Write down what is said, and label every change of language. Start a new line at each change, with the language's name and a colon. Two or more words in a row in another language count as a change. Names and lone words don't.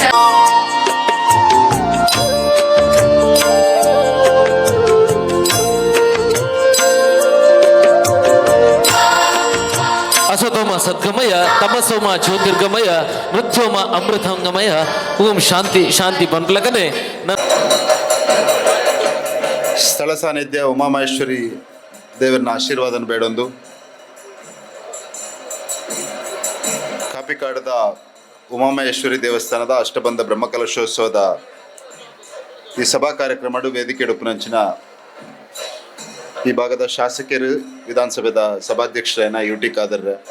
Sanskrit: असतोम सद्गमय तमसोम ज्योतिर्गमय मृत्योम अमृतंगमय ओम शांति शांति ಬಂದ್ಲಕನೆ
Tulu: ಸ್ಥಳ ಸಾನ್ನಿಧ್ಯ ಉಮಾಮಹೇಶ್ವರಿ ದೇವರನ್ನ ಆಶೀರ್ವಾದನ ಬೇಡೊಂದು ಕಾಪಿಕಾಡದ ಉಮಾಮಹೇಶ್ವರಿ ದೇವಸ್ಥಾನದ ಅಷ್ಟಬಂಧ ಬ್ರಹ್ಮಕಲಶೋತ್ಸವದ ಈ ಸಭಾ ಕಾರ್ಯಕ್ರಮ ವೇದಿಕೆ ಉಪನಂಚಿನ ಈ ಭಾಗದ ಶಾಸಕರು ವಿಧಾನಸಭೆದ ಸಭಾಧ್ಯಕ್ಷರೇನ ಯುಟಿ ಖಾದರ್